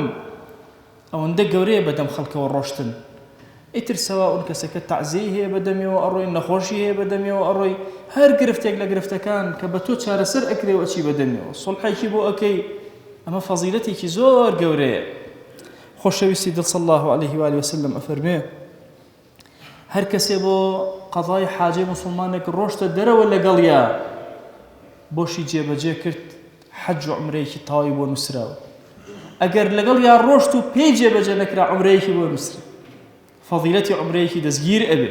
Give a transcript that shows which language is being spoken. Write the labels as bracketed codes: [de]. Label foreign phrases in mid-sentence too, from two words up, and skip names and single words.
[ckb] ئەوەندە گەورەیە بەدەم خەڵکەوە ڕۆشتن. ئیتر سەواء کەسەکە تەعزیەی هەیە بەدەمیەوە ئەڕۆی، نەخۆشی هەیە بەدەمیەوە ئەڕۆی، هەر گرفتێک لە گرفتەکان کە بە تۆ چارەسەر ئەکرێ و ئەچی بەدەمیەوە، سڵحێکی بۆ ئەکەی. ئەمە فەزیلەتێکی زۆر گەورەیە. خۆشەویستی دڵ [ar] صلی الله عليه وآله وسلم [ckb] ئەفەرمێ هەر کەسێ بۆ قەضای حاجەی موسڵمانێک ڕۆشتە دەرەوە لەگەڵیا، بۆشی جێبەجێ کرد، حەج و عومرەیەکی تەواوی بۆ نووسراوە. ئەگەر لەگەڵ یا ڕۆشت و پێی جێبەجێ نەکرا، عومرەیەکی بۆ نووسرا، فەضیلەتی عومرەیەکی دەستگیر ئەبێ.